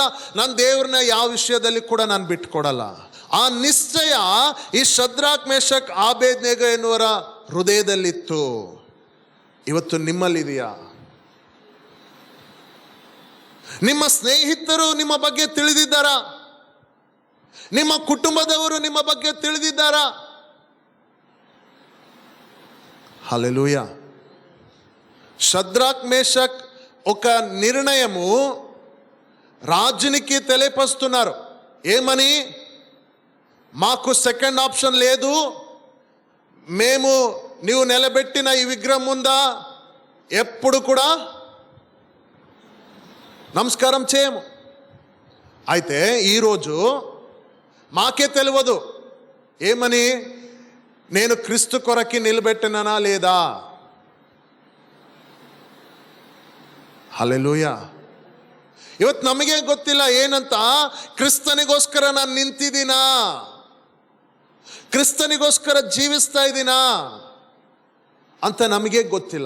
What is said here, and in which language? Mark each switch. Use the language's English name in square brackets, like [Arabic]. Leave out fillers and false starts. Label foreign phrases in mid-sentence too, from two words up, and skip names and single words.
[Kannada] ನಾನು ದೇವ್ರನ್ನ ಯಾವ ವಿಷಯದಲ್ಲಿ ಕೂಡ ನಾನು ಬಿಟ್ಕೊಡಲ್ಲ. ಆ ನಿಶ್ಚಯ ಈ ಶದ್ರಾಕ್, ಮೇಷಕ್, ಆಬೇದ್ನೆಗೋ ಎನ್ನುವರ ಹೃದಯದಲ್ಲಿತ್ತು. ಇವತ್ತು ನಿಮ್ಮಲ್ಲಿದೆಯಾ? ನಿಮ್ಮ ಸ್ನೇಹಿತರು ನಿಮ್ಮ ಬಗ್ಗೆ ತಿಳಿದಿದ್ದಾರಾ? ನಿಮ್ಮ ಕುಟುಂಬದವರು ನಿಮ್ಮ ಬಗ್ಗೆ ತಿಳಿದಿದ್ದಾರಾ? [Telugu] హల్లెలూయా. షద్రాక్, మేషక్ ఒక నిర్ణయము రాజునికి తెలియపరుస్తున్నారు. ఏమని? మాకు [English] second option [Telugu] లేదు, మేము నీవు నిలబెట్టిన ఈ విగ్రహం ముందా ఎప్పుడు కూడా నమస్కారం చేయము. అయితే ఈరోజు మాకే తెలియదు ఏమని, నేను క్రీస్తు కొరకి నిలబెట్టిననా లేదా. [Kannada] ಹಲ್ಲೆಲೂಯಾ. ಇವತ್ತು ನಮಗೆ ಗೊತ್ತಿಲ್ಲ ಏನಂತ, ಕ್ರಿಸ್ತನಿಗೋಸ್ಕರ ನಾನು ನಿಂತಿದ್ದೀನಾ, ಕ್ರಿಸ್ತನಿಗೋಸ್ಕರ ಜೀವಿಸ್ತಾ ಇದ್ದೀನಾ ಅಂತ ನಮಗೆ ಗೊತ್ತಿಲ್ಲ.